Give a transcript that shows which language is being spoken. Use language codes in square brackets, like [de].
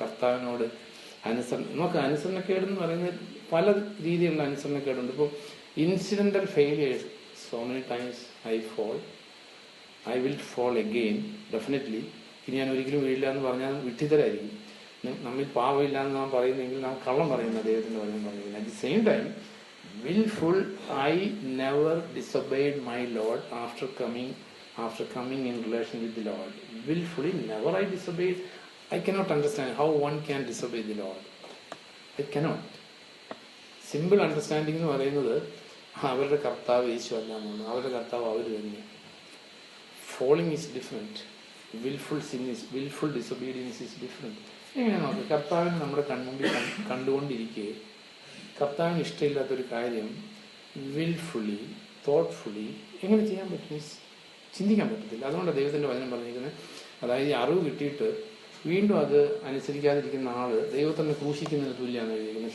[ml] കർത്താവിനോട് നമുക്ക് അനുസരണക്കേടെന്ന് പറയുന്നത് പല രീതിയിലുള്ള അനുസരണക്കേടുണ്ട്. [en] ഇപ്പോൾ incidental failures, so many times I fall, I will fall again definitely. [ml] ഇനി ഞാൻ ഒരിക്കലും വീഴില്ല എന്ന് പറഞ്ഞാൽ വിഡ്ഢിതരായിരിക്കും. നമ്മിൽ പാവമില്ല എന്ന് നാം പറയുന്നെങ്കിൽ നാം കള്ളം പറയുന്ന ദൈവത്തിന്റെ വചനം പറയുന്നത്. [en] At the same time willful, I never disobeyed my Lord after coming in relation with the Lord. Willfully never I disobeyed. I cannot understand how one can disobey the Lord. I cannot. Simple understanding [ml] എന്ന് പറയുന്നത് അവരുടെ കർത്താവ് യേശു അല്ല എന്നാണ്. അവരുടെ കർത്താവ് അവർ തന്നെ. [en] Falling is different. Willful disobedience is different. [ml] എങ്ങനെ നോക്കുക, കർത്താവിനെ നമ്മുടെ കൺമുമ്പിൽ കണ്ടുകൊണ്ടിരിക്കെ കർത്താവിന് ഇഷ്ടമില്ലാത്തൊരു കാര്യം വിൽഫുള്ളി തോട്ട്ഫുള്ളി എങ്ങനെ ചെയ്യാൻ പറ്റും? ചിന്തിക്കാൻ പറ്റത്തില്ല. അതുകൊണ്ട് ദൈവത്തിന്റെ വചനം പറഞ്ഞിരിക്കുന്നത്, അതായത് ഈ അറിവ് കിട്ടിയിട്ട് വീണ്ടും അത് അനുസരിക്കാതിരിക്കുന്ന ആള് ദൈവത്തിനെ ക്രൂശിക്കുന്നതിന് തുല്യമാണ് എഴുതിയിരിക്കുന്നത്.